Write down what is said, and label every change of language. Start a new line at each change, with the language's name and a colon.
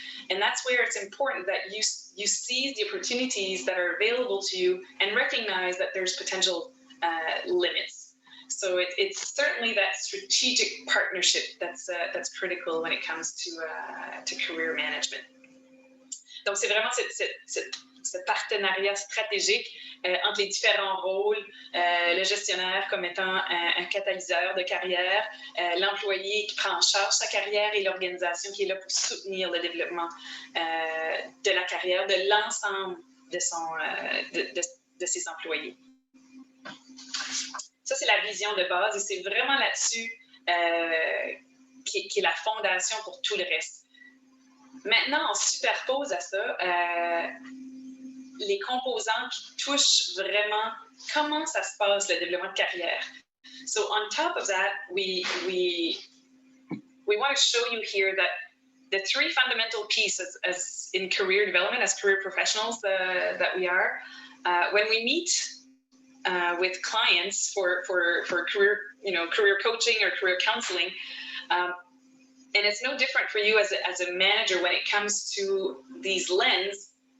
English: And that's where it's important that you seize the opportunities that are available to you and recognize that there's potential limits. So it's certainly that strategic partnership that's critical when it comes to career management.
French: Donc c'est vraiment ce partenariat stratégique entre les différents rôles, le gestionnaire comme étant un catalyseur de carrière, l'employé qui prend en charge sa carrière et l'organisation qui est là pour soutenir le développement de la carrière de l'ensemble de ses employés. Ça, c'est la vision de base et c'est vraiment là-dessus qui est la fondation pour tout le reste. Maintenant, on superpose à ça les composants qui touchent vraiment comment ça se passe, le développement de carrière.
English: So on top of that, we we want to show you here that the three fundamental pieces as in career development, as career professionals that we are, when we meet with clients for career, career coaching or career counseling, and it's no different for you as a manager when it comes to these lens.